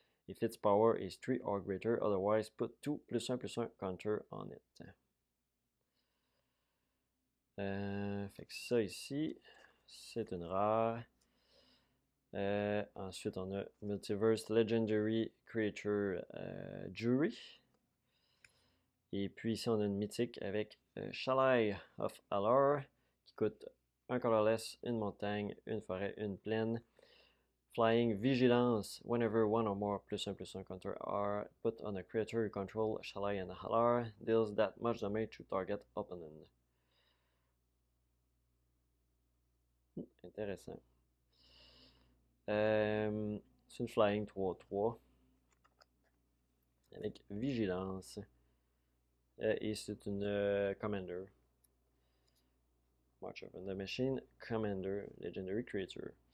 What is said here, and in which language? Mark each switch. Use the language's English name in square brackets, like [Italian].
[English] If its power is 3 or greater, otherwise put 2 +1/+1 counter on it. [French] Fait que ça ici, c'est une rare. Ensuite, on a Multiverse Legendary Creature Jury. Et puis ici, on a une mythique avec Shalai of Alar qui coûte un colorless, une montagne, une forêt, une plaine. Flying Vigilance. [English] Whenever one or more +1/+1 counter are put on a creature you control, Shalai and Halar deals that much damage to target opponent. [French] Intéressant. C'est une Flying 3/3 avec Vigilance. Et c'est une Commander. [English] March of the Machine, Commander, Legendary Creature.